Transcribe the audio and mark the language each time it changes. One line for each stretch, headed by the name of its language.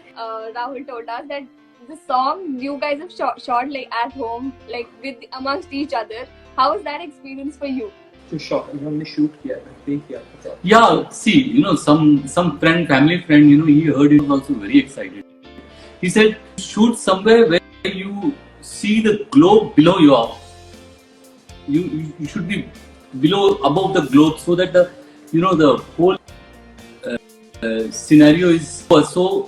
English: Rahul told us that the song you guys have shot like at home, like amongst each other. How was that experience for you? To shot,
Hindi: हमने shoot किया था, take किया था.
English: Yeah, see, some family friend, he heard it, was also very excited. He said, shoot somewhere where you see the globe below you. You should be above the globe, so that the whole scenario is so.